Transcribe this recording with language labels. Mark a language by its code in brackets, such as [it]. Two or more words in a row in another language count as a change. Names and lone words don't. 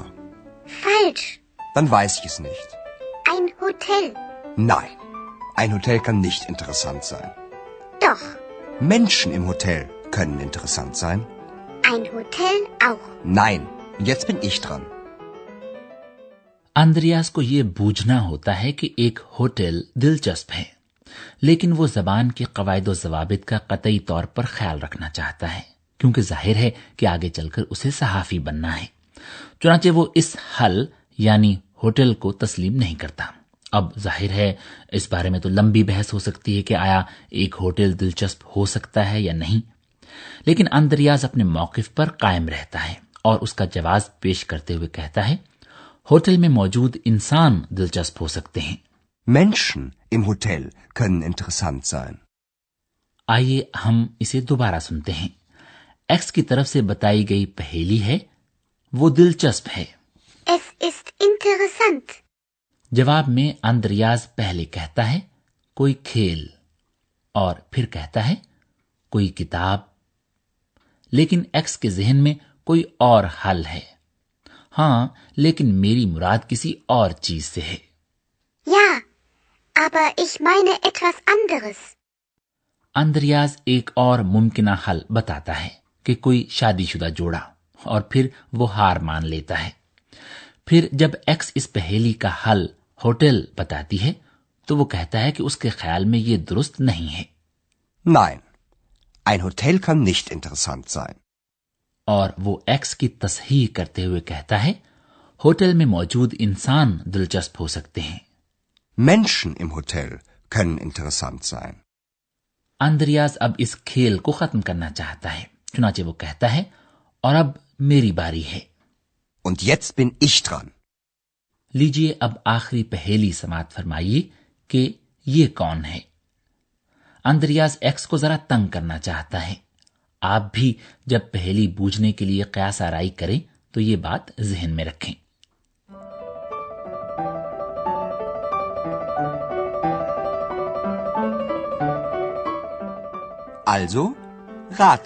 [de] Falsch. Dann weiß ich es nicht. Ein Hotel. Nein, ein Hotel kann nicht interessant sein. Doch. Menschen im Hotel können interessant sein. Ein Hotel auch. Nein, jetzt bin ich dran. [ur] اندریاس کو یہ بوجھنا ہوتا ہے کہ ایک ہوٹل دلچسپ ہے، لیکن وہ زبان کے قواعد و ضوابط کا قطعی طور پر خیال رکھنا چاہتا ہے، کیونکہ ظاہر ہے کہ آگے چل کر اسے صحافی بننا ہے. چنانچہ وہ اس حل یعنی ہوٹل کو تسلیم نہیں کرتا. اب ظاہر ہے اس بارے میں تو لمبی بحث ہو سکتی ہے کہ آیا ایک ہوٹل دلچسپ ہو سکتا ہے یا نہیں، لیکن اندریاس اپنے موقف پر قائم رہتا ہے اور اس کا جواب پیش کرتے ہوئے کہتا ہے ہوٹل میں موجود انسان دلچسپ ہو سکتے ہیں. [de] Menschen im Hotel können interessant sein. [ur] آئیے ہم اسے دوبارہ سنتے ہیں۔ ایکس کی طرف سے بتائی گئی پہیلی ہے وہ دلچسپ ہے. [de] Es ist interessant. [ur] جواب میں اندریاز پہلے کہتا ہے کوئی کھیل اور پھر کہتا ہے کوئی کتاب، لیکن ایکس کے ذہن میں کوئی اور حل ہے. ہاں، لیکن میری مراد کسی اور چیز سے ہے. [de] Ja, aber ich meine etwas anderes. [ur] اندریاز ایک اور ممکنہ حل بتاتا ہے کہ کوئی شادی شدہ جوڑا، اور پھر وہ ہار مان لیتا ہے. پھر جب ایکس اس پہیلی کا حل ہوٹل بتاتی ہے تو وہ کہتا ہے کہ اس کے خیال میں یہ درست نہیں ہے. [de] Nein, ein Hotel kann nicht interessant sein. [ur] اور وہ ایکس کی تصحیح کرتے ہوئے کہتا ہے ہوٹل میں موجود انسان دلچسپ ہو سکتے ہیں. [de] Menschen im Hotel können interessant sein. [ur] اندریاس اب اس کھیل کو ختم کرنا چاہتا ہے، چنانچہ وہ کہتا ہے اور اب میری باری ہے. [de] Und jetzt bin ich dran. [ur] لیجیے اب آخری پہیلی سماپت فرمائیے کہ یہ کون ہے. اندریاس ایکس کو ذرا تنگ کرنا چاہتا ہے. آپ بھی جب پہیلی بوجھنے کے لیے قیاس آرائی کریں تو یہ بات ذہن میں رکھیں. [de] Also, rate.